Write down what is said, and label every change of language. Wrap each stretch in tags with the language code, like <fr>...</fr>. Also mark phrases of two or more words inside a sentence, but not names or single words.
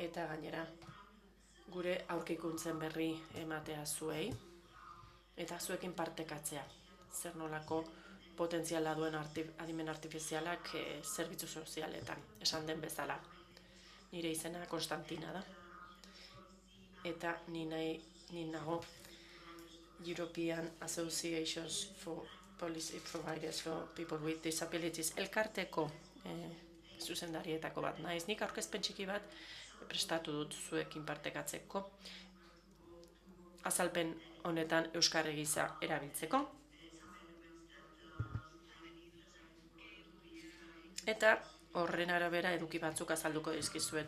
<eu>eta gainera gure aurkikuntzen berri ematea zuei, eta zuekin partekatzea. Zer nolako potentziala duen adimen artifizialak zerbitzu sozialetan, esan den bezala. Nire izena Konstantina da. Eta ni nago European Associations for Policy Providers for People with Disabilities elkarteko zuzendarietako bat. Naiz nik aurkezpen txiki bat prestatu dut zuekin partekatzeko, azalpen honetan euskarri gisa erabiltzeko. Eta horren arabera eduki batzuk azalduko dizkizuet.</eu>